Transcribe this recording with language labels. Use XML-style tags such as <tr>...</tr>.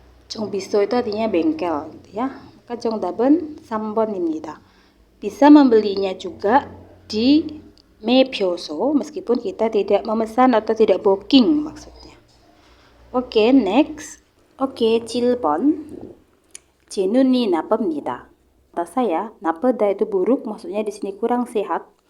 <id>정비소 itu artinya bengkel, gitu ya.</id> <ko>Maka 정답은 3번입니다.</ko> <id>Bisa membelinya juga di 매표소 meskipun kita tidak memesan atau tidak booking maksudnya.</id> <en>Oke, next. Oke,</en> <ko>7번. 제 눈이 나쁩니다.</ko> <id>Kata saya, napada itu buruk, maksudnya di sini kurang sehat.</id>